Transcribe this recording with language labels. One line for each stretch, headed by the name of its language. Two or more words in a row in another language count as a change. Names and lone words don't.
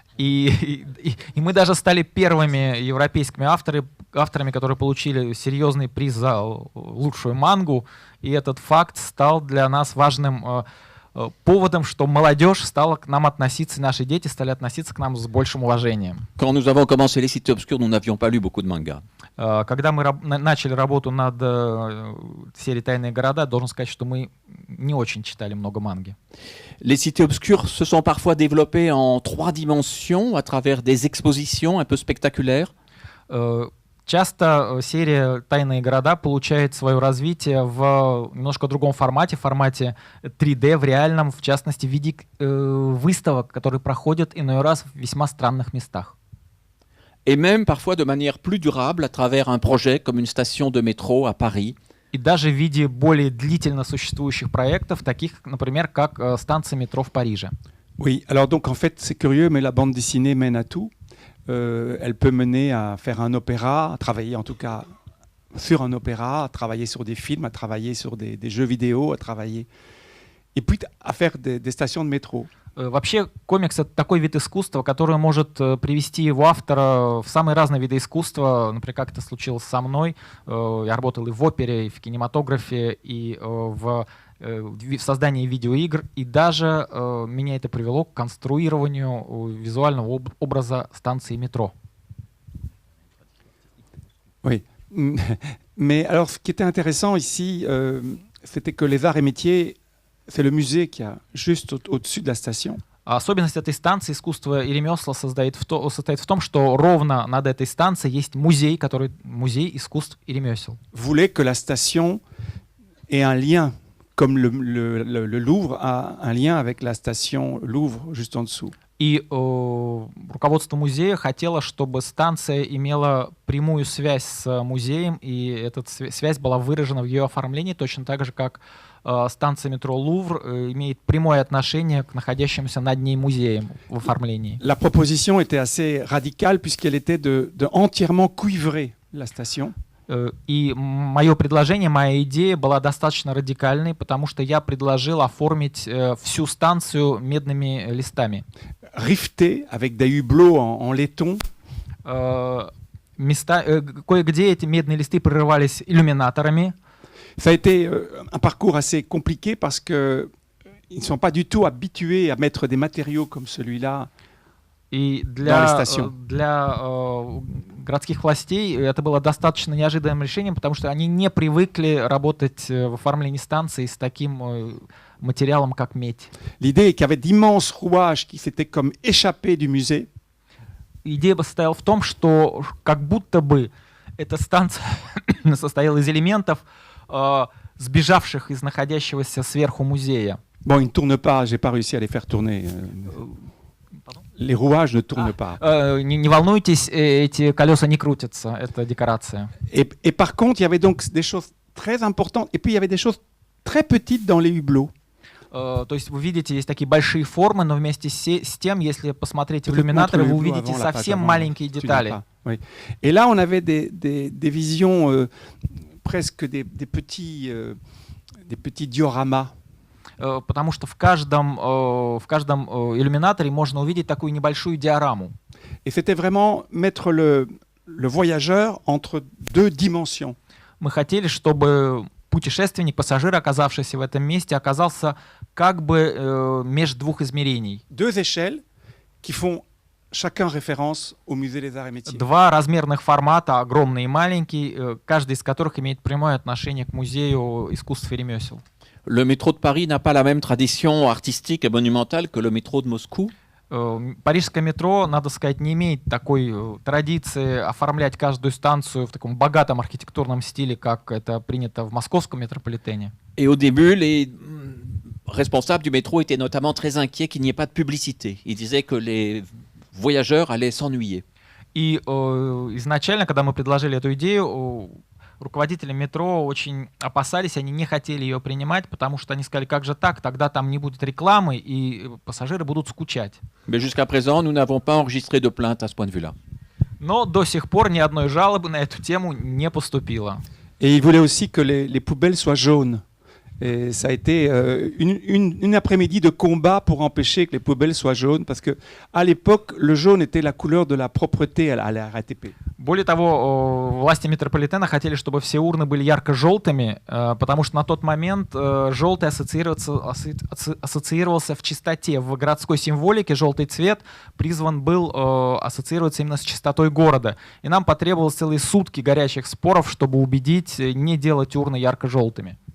Russian: И мы даже стали первыми европейскими авторами, которые получили серьезный приз за лучшую мангу. И этот факт стал для нас важным поводом, что молодежь стала к нам относиться, наши дети стали относиться к нам с большим уважением.
French: Quand nous avons commencé les cités obscures, nous n'avions pas lu beaucoup de mangas.
Russian: Когда мы начали работу над серией «Тайные города», должен сказать, что мы не очень читали много манги.
French: Les cités obscures se sont parfois développées en 3 dimensions à travers des expositions un peu spectaculaires.
Russian: Часто серия «Тайные города» получает свое развитие в немножко другом формате, в формате 3D, в реальном, в частности, в виде выставок, которые проходят иной раз в весьма странных местах.
French: Et même parfois de manière plus durable à travers un projet comme une station de métro à Paris.
Russian: И даже в виде более длительно существующих проектов, таких, например, как станция метро в Париже.
French: Oui, alors donc en fait c'est curieux, mais la bande dessinée mène à tout. Elle peut mener à faire un opéra, à travailler en tout cas sur un opéra, à travailler sur des films, à travailler sur des jeux vidéo, à travailler... Et puis à faire des stations de métro.
Russian: Вообще комикс — это такой вид искусства, который может привести его автора в самые разные виды искусства. Например, как это случилось со мной. Я работал и в опере, и в кинематографе, и в создании видеоигр. И даже меня это привело к конструированию визуального образа станции метро.
French: Oui. Mais alors ce qui était intéressant ici, c'était que les arts et métiers, c'est le musée qui a juste au-dessus de la station.
Russian: Особенность этой станции искусства и ремесла состоит в том, что ровно над этой станцией есть музей, который музей искусств и ремесел.
French: Voulait que la station ait un lien, comme le Louvre a un lien avec la station Louvre juste en dessous.
Russian: И руководство музея хотело, чтобы станция имела прямую связь с музеем, и эта связь была выражена в ее оформлении, точно так же, как станция метро Лувр имеет прямое отношение к находящимся над ней музеям в оформлении.
French: La proposition était assez radicale puisqu'elle était de entièrement cuivrer la station.
Russian: И мое предложение, моя идея была достаточно радикальной, потому что я предложил оформить всю станцию медными листами.
French: Rifté avec des hublots en laiton.
Russian: Кое-где эти медные листы прорывались иллюминаторами.
French: Ça a été un parcours assez compliqué parce que ils ne sont pas du tout habitués à mettre des matériaux comme celui-là.
Russian: И
French: Dans les stations.
Russian: для городских властей это было достаточно неожиданным решением, потому что они не привыкли работать в оформлении станций с таким материалом, как медь.
French: L'idée est qu'il y avait d'immenses rouages qui s'étaient comme échappés du musée.
Russian: Идея состояла в том, что как будто бы эта станция состояла из элементов, сбежавших из находящегося сверху музея.
French: Bon, ils ne tournent pas, j'ai pas réussi à les faire tourner. Les rouages ne tournent pas.
Russian: Не волнуйтесь, эти колеса не крутятся, это декорация.
French: Et par contre, il y avait donc des choses très importantes, et puis il y avait des choses très petites dans les hublots.
Russian: То есть вы видите, есть такие большие формы, но вместе с тем, если посмотрите в иллюминаторы, вы увидите совсем маленькие детали.
French: Oui. Et là, on avait des visions presque des petits dioramas.
Russian: Потому что в каждом иллюминаторе можно увидеть такую небольшую диораму.
French: Et c'était vraiment mettre le voyageur entre deux dimensions.
Russian: Мы хотели, чтобы путешественник, пассажир, оказавшийся в этом месте, оказался как бы между двух измерений.
French: Deux échelles qui font chacun référence au musée des arts et métiers.
Russian: Два размерных формата, огромный и маленький, каждый из которых имеет прямое отношение к музею искусств и ремесел.
French: Le métro de Paris n'a pas la même tradition artistique et monumentale que le métro de Moscou.
Russian: Парижское метро, надо сказать, не имеет такой традиции оформлять каждую станцию в таком богатом архитектурном стиле, как это принято в московском метрополитене.
French: Et au début, les responsables du métro étaient notamment très inquiets qu'il n'y ait pas de publicité. Ils disaient que les voyageurs allaient s'ennuyer.
Russian: И изначально, когда мы предложили эту идею, руководители метро очень опасались, они не хотели ее принимать, потому что они сказали, как же так, тогда там не будет рекламы, и пассажиры будут скучать.
French: Mais jusqu'à présent, nous n'avons pas enregistré de plainte à ce point de vue-là.
Russian: Но до сих пор ни одной жалобы на эту тему не поступило.
French: Et ils voulaient aussi que les poubelles soient jaunes. Et ça a été une après-midi de combat pour empêcher que les poubelles soient jaunes, parce que à l'époque, le jaune était la couleur de la propreté à la RATP.
Russian: Более того, власти метрополитена хотели, чтобы все урны были ярко-желтыми, потому что на тот момент желтый ассоциировался в чистоте. В городской символике желтый цвет призван был ассоциироваться именно с чистотой города. И нам потребовалось целые сутки горячих споров, чтобы убедить не делать урны ярко-желтыми.